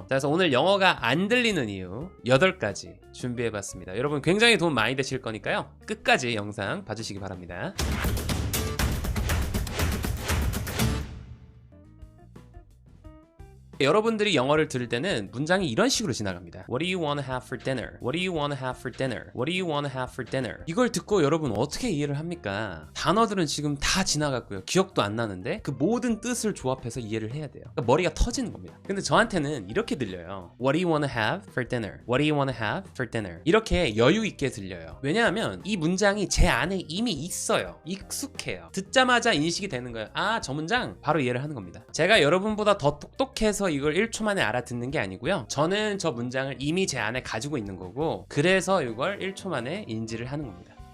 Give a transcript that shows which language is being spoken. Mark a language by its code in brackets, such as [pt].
[ko] 자, 그래서 오늘 영어가 안 들리는 이유 8가지 준비해봤습니다. 여러분 굉장히 도움 많이 되실 거니까요, 끝까지 영상 봐주시기 바랍니다. 여러분들이 영어를 들을 때는 문장이 이런 식으로 지나갑니다. [en] What do you want to have for dinner? What do you want to have for dinner? What do you want to have for dinner? [ko] 이걸 듣고 여러분 어떻게 이해를 합니까? 단어들은 지금 다 지나갔고요. 기억도 안 나는데 그 모든 뜻을 조합해서 이해를 해야 돼요. 그러니까 머리가 터지는 겁니다. 근데 저한테는 이렇게 들려요. [en] What do you want to have for dinner? What do you want to have for dinner? [ko] 이렇게 여유 있게 들려요. 왜냐하면 이 문장이 제 안에 이미 있어요. 익숙해요. 듣자마자 인식이 되는 거예요. 아, 저 문장 바로 이해를 하는 겁니다. 제가 여러분보다 더 똑똑해서 이걸 1초 만에 알아듣는 게 아니고요, 저는 저 문장을 이미 제 안에 가지고 있는 거고, 그래서 이걸 1초 만에 인지를 하는 겁니다.